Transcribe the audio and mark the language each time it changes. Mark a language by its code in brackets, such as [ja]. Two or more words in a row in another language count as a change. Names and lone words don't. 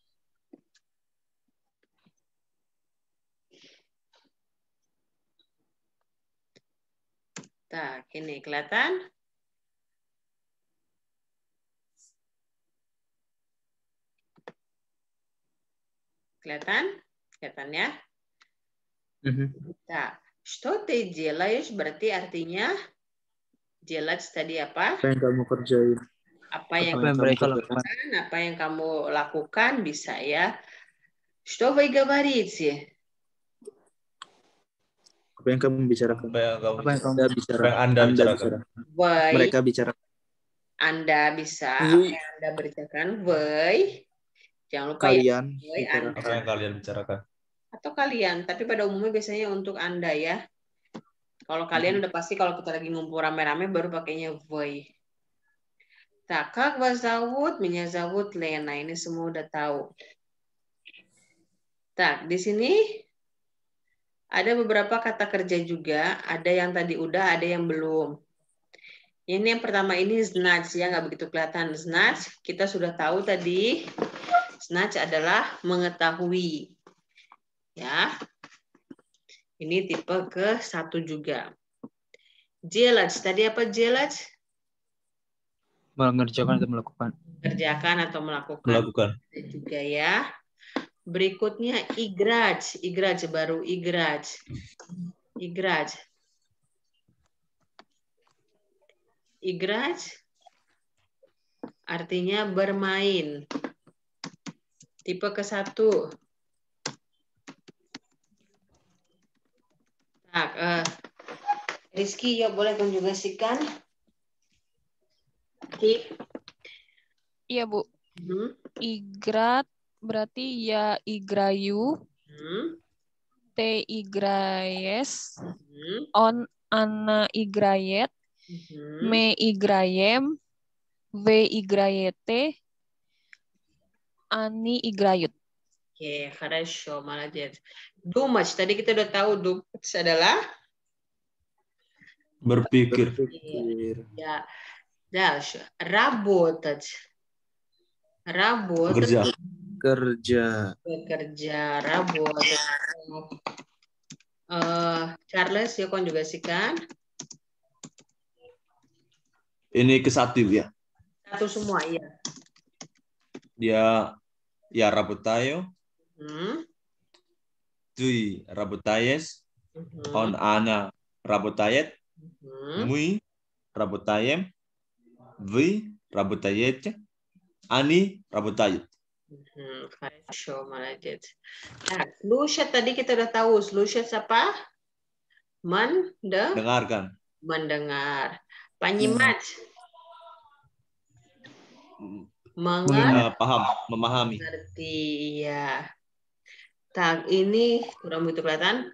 [id] Tak, ini kelihatan? Kelihatan? Kelihatan ya? Tak, [ru] что ты делаешь [id] berarti artinya делать tadi apa? Apa yang kamu kerjain? Apa yang mereka lakukan? Apa yang kamu lakukan bisa ya. [ru] Что вы говорите? [id] Apa yang kamu bicarakan? Apa yang Anda bicarakan? Anda bicarakan? Mereka bicarakan. Anda bisa. Apa yang Anda bicarakan? Вы. Jangan lupa kalian. Ya. Apa yang kalian bicarakan? Atau kalian. Tapi pada umumnya biasanya untuk Anda ya. Kalau kalian udah pasti kalau kita lagi ngumpul rame-rame baru pakainya вы. [ru] Tak, как вас зовут? Меня зовут Lena. [id] Ini semua udah tahu. Tak, di sini ada beberapa kata kerja juga. Ada yang tadi udah, ada yang belum. Ini yang pertama ini znać ya, nggak begitu kelihatan. Znać kita sudah tahu tadi. Znać adalah mengetahui. Ya. Ini tipe ke-1 juga. Делать. Tadi apa делать? Mengerjakan atau melakukan. Kerjakan atau melakukan. Melakukan. Juga ya. Berikutnya играть. [ru] Играть baru играть. Играть. [id] Играть artinya bermain. Tipe ke-1. Rizky, ya boleh konjugasikan? Iya, Bu. Igrat berarti ya igrayu. [ru] Ты играешь. Он, она играет. Мы играем. Вы играете. Они играют. [id] Oke, [ru] хорошо, молодец. Думать, [id] tadi kita udah tahu думать adalah Berpikir. Ya. [ru] Дальше. Работать. Работать. [id] Kerja. Bekerja, работать. Charles, ya konjugasikan. Ini ke-1 ya. 1 semua, iya. Dia ya работаю. [ru] Ты работаешь. Он, она работает. Мы работаем. Вы работаете. Они работают. Хорошо, молодец. [id] Nah, слушать tadi kita udah tahu. Слушать apa? Dengarkan. Mendengar. Понимать. Paham, memahami. Mengerti, ya. Tak, ini kurang begitu kelihatan.